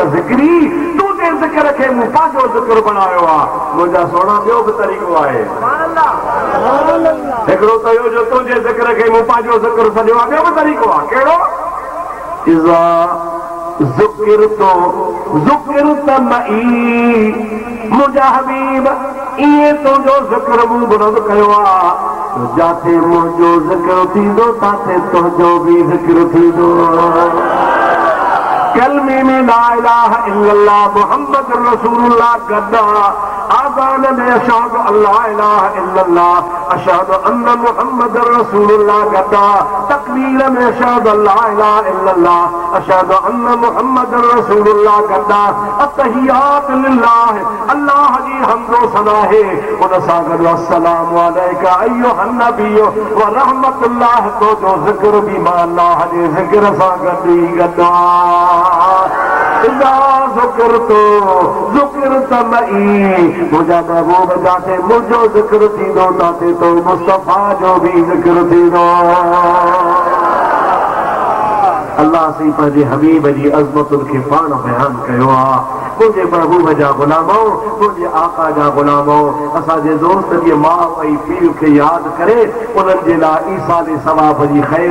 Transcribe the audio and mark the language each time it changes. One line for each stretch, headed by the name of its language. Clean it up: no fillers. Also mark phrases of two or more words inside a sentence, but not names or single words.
Sindhi: ज़िक्री तुंहिंजे ज़िक्र खे मूं पंहिंजो ज़िक्र बनायो आहे मुंहिंजा सोना ॿियो बि तरीक़ो आहे हिकिड़ो त इहो जो तुंहिंजे ज़िक्र खे मूं पंहिंजो ज़िक्र सॼो आहे ॿियो बि तरीक़ो आहे कहिड़ो
Arabic: إذا ذكرت ذكرت معي
Sindhi: मुंहिंजा हबीब ईअं तुंहिंजो ज़िक्र मूं बुलंद कयो आहे जाते मुंहिंजो ज़िक्र थींदो ताते तुंहिंजो बि ज़िक्र थींदो कलमे में
Arabic: لا إله إلا الله محمد رسول الله
Sindhi: गदा आज़ान में
Arabic: أشهد أن لا إله إلا الله أشهد أن محمدا رسول الله
Sindhi: गदा तकबीर में
Arabic: أشهد أن لا إله إلا الله أشهد أن محمدا رسول الله
Sindhi: गदा
Arabic: التحيات لله
Sindhi: अल्लाह जी हम्दो सना है उन सां गॾु
Arabic: السلام عليك أيها النبي ورحمة الله
Sindhi: तो जो ज़िक्र बि मां अल्लाह जे ज़िक्र सां गॾु ई गॾु मुंहिंजा महबूब जाते मुंहिंजो ज़िक्र थींदो ताते तो मुस्तफ़ा जो बि ज़िक्र थींदो अल्लाह साईं पंहिंजे हबीब जी अज़मतुनि खे पाण बयान कयो आहे मुंहिंजे महबूब जा गुलामो मुंहिंजे आका जा गुलामो असांजे दोस्त जे माउ ऐं पीउ खे यादि करे उन्हनि जे लाइ ईसा जे सवाब जी ख़ैर